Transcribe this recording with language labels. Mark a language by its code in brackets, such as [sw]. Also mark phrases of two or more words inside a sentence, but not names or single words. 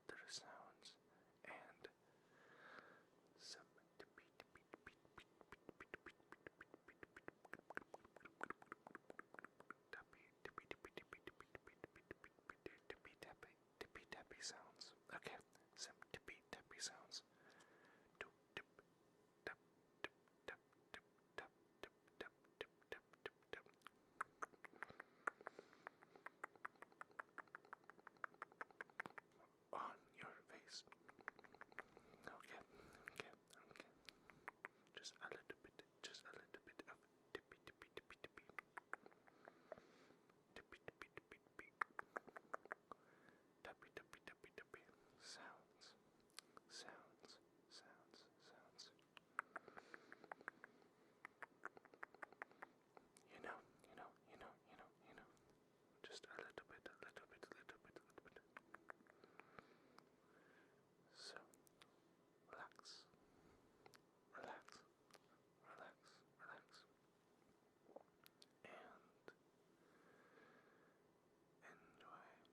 [en] sounds and some tappy tappy tappy tappy sounds. Okay, some tippy tappy sounds. Tip tip tap tip tap tip tap tip tap tip tap tip tap. On your face. Okay, okay, okay. Just a little bit of tippy tippy tippy tippy. Tippy tippy tippy tippy. Tappy tappy tappy tappy. Sounds. Sounds. Sounds. Sounds. You know, you know, you know, you know, you know. Just a little bit, a little bit, a little bit, a little bit. So, relax, relax, relax, relax, and enjoy.